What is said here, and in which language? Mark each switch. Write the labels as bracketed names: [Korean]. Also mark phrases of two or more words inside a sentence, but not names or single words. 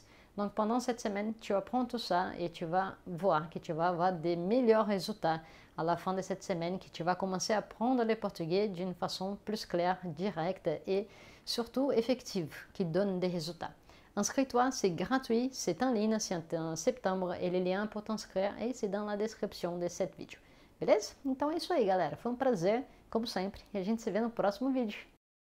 [French] Donc pendant cette semaine, tu apprends tout ça et tu vas voir que tu vas avoir des meilleurs résultats à la fin de cette semaine, que tu vas commencer à apprendre le portugais d'une façon plus claire, directe et surtout effective, qui donne des résultats. Inscris-toi, c'est gratuit, c'est en ligne, c'est en septembre et les liens pour t'inscrever et c'est dans la description de cette vidéo. [Portuguese] Beleza? Então é isso aí, galera. Foi um prazer, como sempre, e a gente se vê no próximo vídeo.